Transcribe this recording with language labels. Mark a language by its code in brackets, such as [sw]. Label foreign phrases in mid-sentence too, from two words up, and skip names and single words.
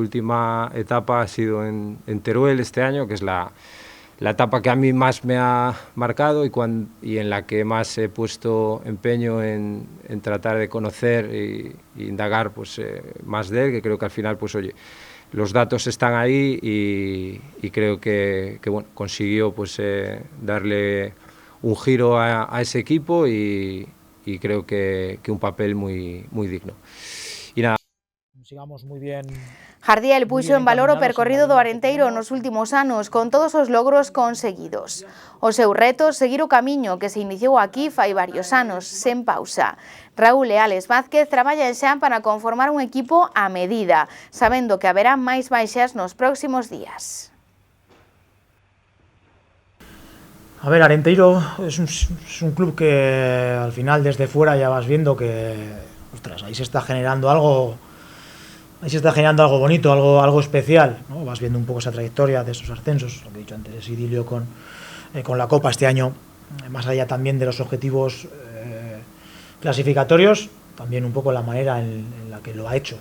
[es] última etapa ha sido en Teruel este año, que es la etapa que a mí más me ha marcado y en la que más he puesto empeño en tratar de conocer e indagar más de él, que creo que al final los datos están ahí y creo que consiguió darle un giro a ese equipo y creo que un papel muy digno. Y nada. Sigamos muy bien. [gl] Jardiel puxo en valor o percorrido do Arenteiro nos últimos anos con todos os logros conseguidos. O seu reto, seguir o camiño que se iniciou aquí fai varios anos, sen pausa. Raúl e Álex Vázquez traballan xa para conformar un equipo a medida, sabendo que haberá máis baixas nos próximos días. [es] A ver, Arenteiro es un club que al final desde fuera ya vas viendo que, ostras, ahí se está generando algo bonito, algo especial, ¿no? Vas viendo un poco esa trayectoria de esos ascensos, lo que he dicho antes, ese idilio con la Copa este año, más allá también de los objetivos clasificatorios, también un poco la manera en la que lo ha hecho.